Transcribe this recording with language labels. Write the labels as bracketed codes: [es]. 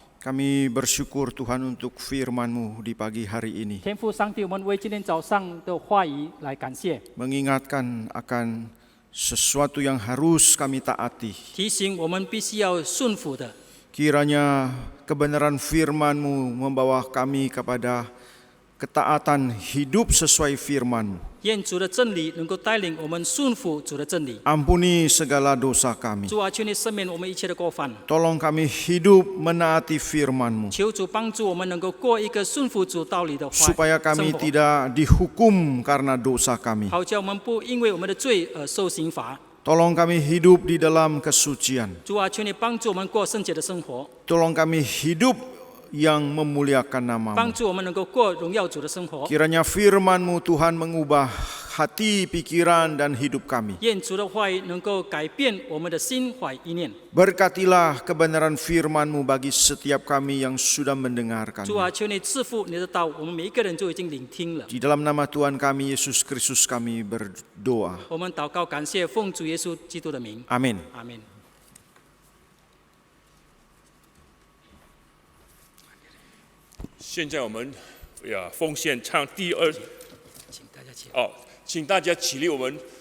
[id] Kami bersyukur Tuhan untuk firman-Mu di pagi hari ini. [zh] 天父上帝，我们为今天早上的话语来感谢， [id] Mengingatkan akan sesuatu yang harus kami taati. [zh] 提醒我们必须要顺服的。 [id] Kiranya kebenaran firman-Mu membawa kami kepada ketaatan hidup sesuai firman-Mu. [zh] 愿主的真理能够带领我们顺服主的真理。 [id] Ampuni segala dosa kami. [zh] 主啊，求你赦免我们一切的过犯， [id] Tolong kami hidup menaati firman-Mu. [zh] 求主帮助我们能够过一个顺服主道理的生 [id] Supaya kami [zh] 活， [id] tidak dihukum karena dosa kami. [zh] 好叫我们不因为我们的罪而受刑罚。 [id] Tolong kami hidup di dalam kesucian. [zh] 主啊，求你帮助我们过圣洁的生活， [id] Tolong kami hidup yang memuliakan [zh] 帮 [id] nama-Mu. [zh] 助我们能够过荣耀主的生活。 [id] Kiranya firman-Mu Tuhan mengubah hati, pikiran, dan hidup kami. [zh] 愿主的话语能够改变我们的心怀意念。 [id] Berkatilah kebenaran firman-Mu bagi setiap kami yang sudah mendengarkan. [zh] 主啊，求你赐福你的道，我们每一个人就已经聆听了。 [id] Di dalam nama Tuhan kami Yesus Kristus kami berdoa. [zh] 我们祷告感谢，奉主耶稣基督的名， [id] Amin. [zh] 阿门。现在我们奉献唱第二请大家起来，哦，请大家起立，我们